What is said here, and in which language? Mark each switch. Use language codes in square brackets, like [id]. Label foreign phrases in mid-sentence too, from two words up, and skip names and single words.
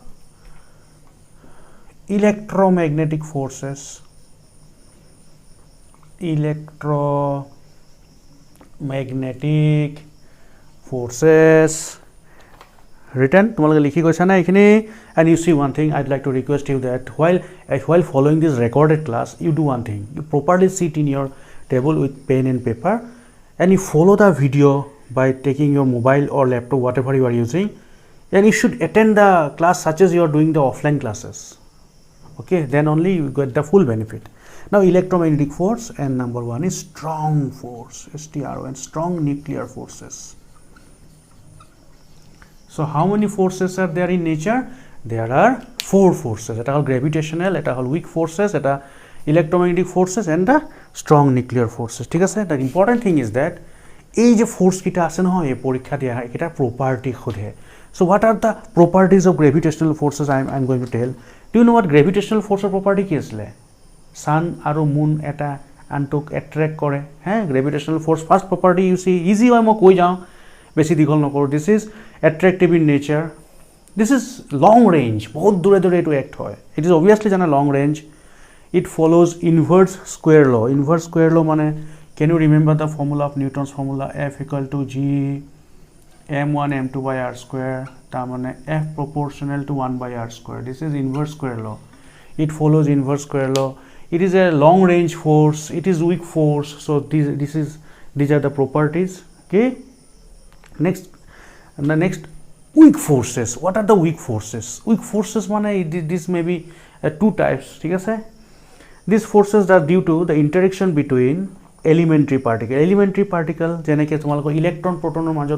[en] electromagnetic forces electromagnetic forces written [as] তোমালোকে লিখি গৈছা না এইখিনি [en] and you see one thing I'd like to request you that while following this recorded class you do one thing you properly sit in your table with pen and paper and you follow the video by taking your mobile or laptop whatever you are using and you should attend the class such as you are doing the offline classes okay then only you get the full benefit now electromagnetic force and number 1 is strong force STRON strong nuclear forces so how many forces are there in nature there are 4 forces [as] এটা হ'ল [en] gravitational [as] এটা হ'ল [en] weak forces eta electromagnetic forces and the strong nuclear forces [as] ঠিক আছে [en] the important thing is that [as] এই যে ফোর্স কিটা আছে নহয় এই পরীক্ষা দিয়া এটা প্রপার্টি খোদে [en] so what are the properties of gravitational forces I'm going to tell do you know what gravitational force property [as] কি আছে [en] sun আৰু moon [as] এটা আনটোক [en] attract [as] কৰে হ্যাঁ [en] gravitational force first property you see easy [as] হয় মই কৈ যাও বেছি দীঘল নকৰো [en] this is attractive in nature this is long range [as] বহুত দূরে দূরে এটো অ্যাক্ট হয় [en] it is obviously জানা long range it follows inverse square law মানে can you remember the formula of Newton's formula F equal to G m1 m2 by r square [as] তার মানে [en] F proportional to 1 by r square this is inverse square law it follows inverse square law it is a long range force it is weak force so these are the properties okay next weak forces what are the weak forces মানে this may be two types [as] ঠিক আছে [en] these forces are due to the interaction between elementary particle [as] যেনেকে তোমালোকৰ ইলেক্ট্ৰন প্ৰটনৰ মাজত